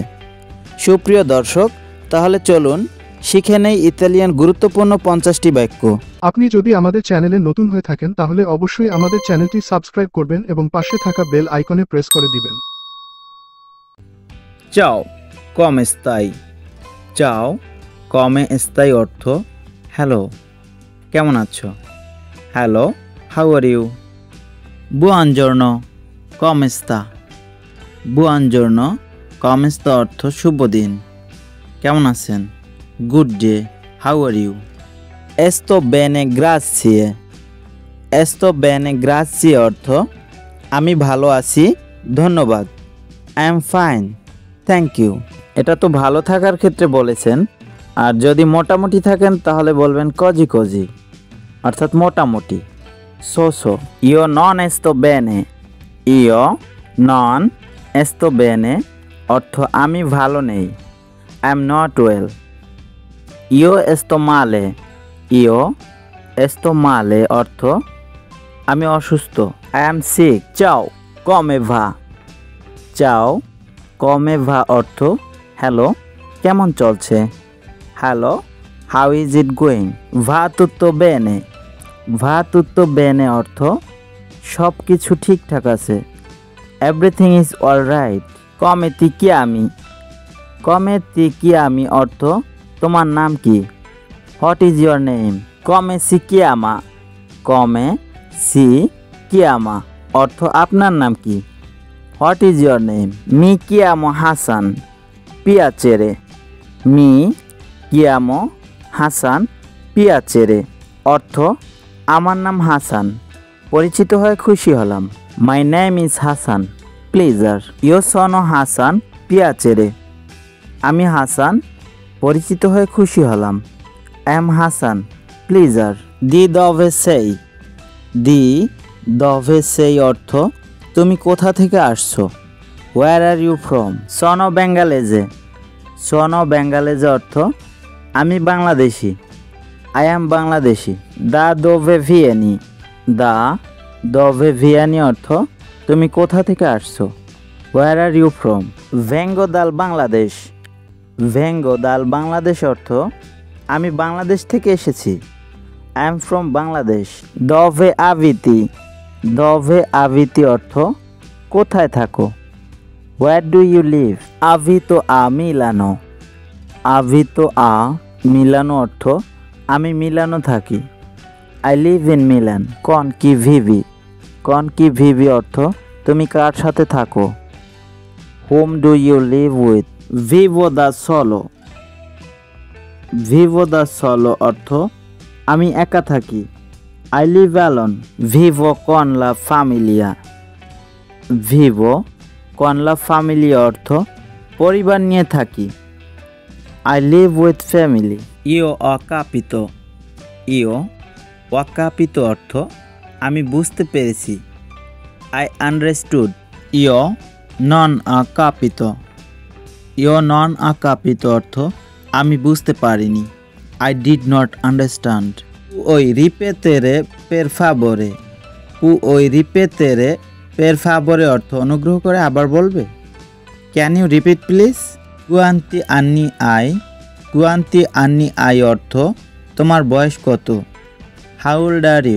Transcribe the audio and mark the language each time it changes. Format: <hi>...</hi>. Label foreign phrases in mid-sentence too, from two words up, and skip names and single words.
<bn>সুপ্রিয় দর্শক, তাহলে চলুন শিখে নেই ইতালিয়ান গুরুত্বপূর্ণ 50টি বাক্য। আপনি যদি আমাদের চ্যানেলে নতুন হয়ে থাকেন তাহলে অবশ্যই আমাদের চ্যানেলটি সাবস্ক্রাইব করবেন এবং পাশে থাকা বেল আইকনে প্রেস করে দিবেন।</bn> <it>ciao come stai. ciao come stai</it> <bn>অর্থ হ্যালো, কেমন আছো।</bn> <en>hello, how are you.</en> <it>buongiorno come sta। buongiorno come sta</it> <bn>অর্থ শুভ দিন, কেমন আছেন।</bn> <en>good day, how are you.</en> <it>sto bene grazie। sto bene grazie</it> <bn>অর্থ আমি ভালো আছি, ধন্যবাদ।</bn> <en>I am fine, thank you.</en> <bn>এটা তো ভালো থাকার ক্ষেত্রে বলেছেন। আর যদি মোটামুটি থাকেন তাহলে বলবেন</bn> <it>così così,</it> <bn>অর্থাৎ মোটামুটি।</bn> <it>সো io non sto bene. io non sto bene</it> <bn>অর্থ আমি ভালো নেই,</bn> <en>I am not well।</en> <it>io sto male. io sto male</it> <bn>অর্থ আমি অসুস্থ,</bn> <en>I am sick।</en> <it>ciao come va. ciao come va</it> <bn>অর্থ হ্যালো, কেমন চলছে।</bn> <en>হ্যালো, how is it going.</en> <it>va tutto bene। va tutto bene</it> <bn>অর্থ সব কিছু ঠিকঠাক আছে,</bn> <en>everything is alright.</en> <it>come ti chiami। come ti chiami</it> <bn>অর্থ তোমার নাম কি,</bn> <en>what is your name.</en> <it>come si chiama। come si chiama</it> <bn>অর্থ আপনার নাম কি,</bn> <en>what is your name.</en> <it>mi chiamo হাসান, piacere। mi chiamo হাসান, piacere</it> <bn>অর্থ আমার নাম হাসান, পরিচিত হয়ে খুশি হলাম।</bn> <en>my name is হাসান, pleasure।</en> <it>io sono হাসান, piacere।</it> <bn>আমি হাসান, পরিচিত হয়ে খুশি হলাম।</bn> <en>I am হাসান, pleasure।</en> <it>di dove sei. di dove sei</it> <bn>অর্থ তুমি কোথা থেকে আসছো,</bn> <en>where are you from.</en> <it>sono bengalese। sono bengalese</it> <bn>অর্থ আমি বাংলাদেশি,</bn> <en>I am বাংলাদেশি।</en> <it>da dove vieni। da dove vieni</it> <bn>অর্থ তুমি কোথা থেকে আসছো,</bn> <en>where are you from.</en> <it>vengo dal বাংলাদেশ। vengo dal বাংলাদেশ</it> <bn>অর্থ আমি বাংলাদেশ থেকে এসেছি,</bn> <en>I am from বাংলাদেশ।</en> <it>dove abiti। dove abiti</it> <bn>অর্থ কোথায় থাকো,</bn> <en>where do you live।</en> <it>abito a Milano। abito a Milano</it> <bn>অর্থ আমি মিলানো থাকি,</bn> <en>I live in Milan।</en> <it>con chi vivi। con chi vivi</it> <bn>অর্থ তুমি কার সাথে থাকো,</bn> <en>whom do you live with।</en> <it>vivo da solo। vivo da solo</it> <bn>অর্থ আমি একা থাকি,</bn> <en>I live alone।</en> <it>vivo con la familia। vivo con la familia</it> <bn>অর্থ পরিবার নিয়ে থাকি,</bn> <en>I live with family।</en> <it>io ho capito। io ho capito</it> <bn>অর্থ আমি বুঝতে পেরেছি,</bn> <en>I understood।</en> <it>io non ho capito। io non ho capito</it> <bn>অর্থ আমি বুঝতে পারিনি,</bn> <en>I did not understand।</en> <it>puoi ripetere per favore। puoi ripetere per favore</it> <bn>অর্থ অনুগ্রহ করে আবার বলবে,</bn> <en>can you repeat please.</en> <it>quanti anni hai। quanti anni hai</it> <bn>অর্থ তোমার বয়স কত,</bn> <en>how old are you।</en>